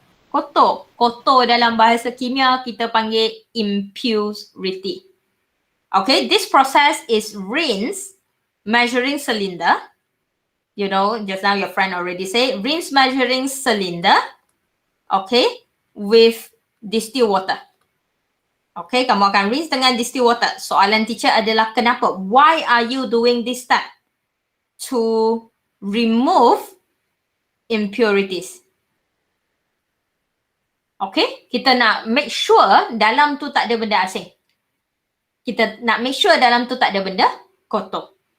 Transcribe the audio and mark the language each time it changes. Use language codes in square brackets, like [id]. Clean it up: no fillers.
[ms] Kotor. Kotor dalam bahasa kimia kita panggil impurity. [en] Okay, this process is rinse measuring cylinder. You know, just now your friend already said, rinse measuring cylinder, okay, with distilled water. [ms] Okay, kamu akan rinse dengan distilled water. Soalan teacher adalah kenapa? [en] Why are you doing this step? To remove impurities. [ms] Okay, kita nak make sure dalam tu tak ada benda asing. Kita nak make sure dalam tu tak ada benda kotor.